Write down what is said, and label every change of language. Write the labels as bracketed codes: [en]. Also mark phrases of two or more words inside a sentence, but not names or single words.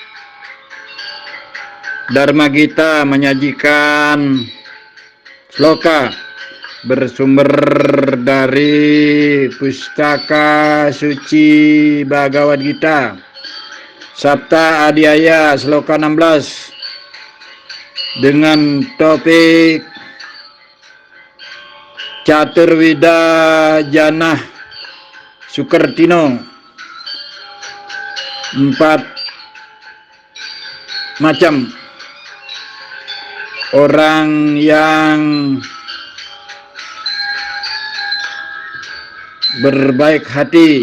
[id] Dharma Gita menyajikan sloka bersumber dari Pustaka Suci Bhagavad Gita Sabta Adhyaya sloka 16 dengan topik Caturwida Janah Sukertino, 4 macam orang yang berbaik hati.